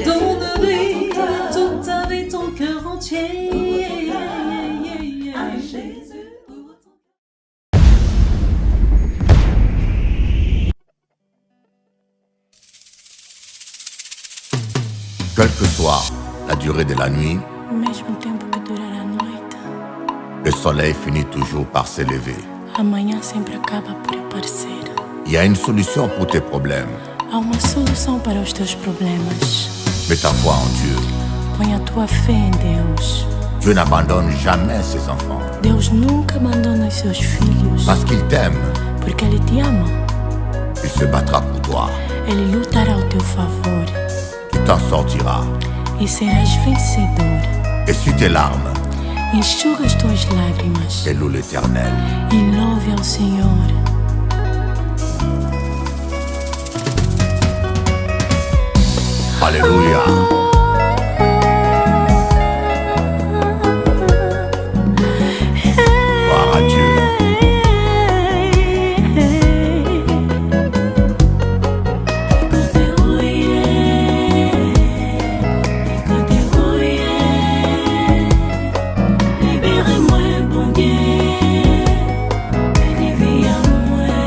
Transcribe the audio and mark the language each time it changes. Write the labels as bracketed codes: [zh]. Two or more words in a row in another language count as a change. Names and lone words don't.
[fr] Donne-lui toute ta vie, ton cœur entier. À Jésus. Ouvre ton Quelle que soit la durée de la nuit, [pt] O mesmo tempo que durar a noite, [fr] le soleil finit toujours par s'élever. [pt] amanhã sempre acaba por aparecer. [fr] Il y a une solution pour tes problèmes. [pt] Há uma solução para os teus problemas. [fr] Mets ta foi en Dieu. [pt] Põe a tua fé em Deus. [fr] Dieu n'abandonne jamais ses enfants [pt] Deus nunca abandona os seus filhos, [fr] parce qu'il t'aime. [pt] porque Ele te ama. [fr] Il se battra pour toi. [pt] Ele lutará ao teu favor [fr] Tu t'en sortiras. [pt] e serás vencedor. [fr] Essuie tes larmes [pt] Enxuga as tuas lágrimas [fr] et loue l'Éternel. [pt] e louve ao Senhor. [fr] Alléluia. Gloire à Dieu. Libérez-moi, bon Dieu, délivrez-moi.